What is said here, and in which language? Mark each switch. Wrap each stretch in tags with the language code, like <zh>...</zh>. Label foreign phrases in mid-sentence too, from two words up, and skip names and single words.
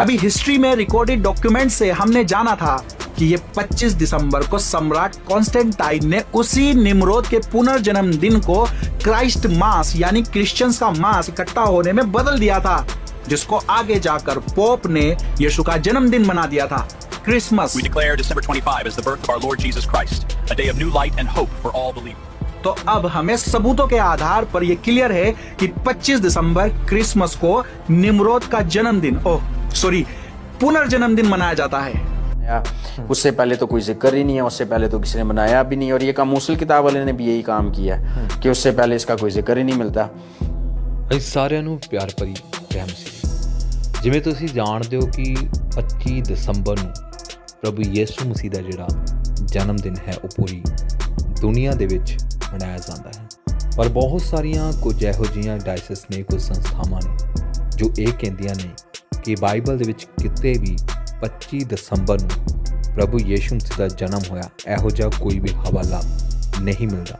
<hi>अभी हिस्ट्री में</hi> <en>recorded document</en> <hi>से हम ने जाना था कि यह 25 दिसंबर को सम्राट कॉन्स्टेंटाइन ने इसी नमरूद के पुनर्जन्म दिन को</hi> <en>Christ Mass</en> <hi>यानी क्रिश्चियंस का मास इकट्ठा होने में बदल दिया था, जिस को आगे जा कर पोप ने यीशु का जन्म दिन बना दिया था, क्रिसमस.</hi> <en>We declare December 25 as the birth of our Lord Jesus Christ, a day of new light and hope for all believers.</en> <hi>तो अब हमें सबूतों के आधार पर यह क्लियर है कि 25 दिसंबर क्रिसमस को नमरूद का जन्म दिन पुनर्जन्म दिन मनाया जाता है. इस से पहले तो कोई ज़िक्र ही नहीं है, इस से पहले तो किसी ने मनाया भी नहीं, और यह काम मौसल किताब वाले ने भी यही काम किया है कि इस से पहले इस का कोई ज़िक्र ही नहीं मिलता.</hi> <pa>سارے نو پیار بھری رحم سی. جویں تسی جانتے ہو کہ 25 دسمبر نو ਪ੍ਰਭੂ ਯਿਸੂ ਮਸੀਹ ਦਾ ਜਿਹੜਾ ਜਨਮ ਦਿਨ ਹੈ ਉਹ ਪੂਰੀ ਦੁਨੀਆ ਦੇ ਵਿੱਚ ਮਨਾਇਆ ਜਾਂਦਾ ਹੈ। ਪਰ ਬਹੁਤ ਸਾਰੀਆਂ ਕੁਝ ਇਹੋ ਜਿਹੀਆਂ ਡਾਇਸਿਸ ਨੇ, ਕੁਝ ਸੰਸਥਾਵਾਂ ਨੇ ਜੋ ਇਹ ਕਹਿੰਦੀਆਂ ਨੇ ਕਿ ਬਾਈਬਲ ਦੇ ਵਿੱਚ ਕਿਤੇ ਵੀ 25 ਦਸੰਬਰ ਨੂੰ ਪ੍ਰਭੂ ਯਿਸੂ ਮਸੀਹ ਦਾ ਜਨਮ ਹੋਇਆ ਇਹੋ ਜਿਹਾ ਕੋਈ ਵੀ ਹਵਾਲਾ ਨਹੀਂ ਮਿਲਦਾ।</pa>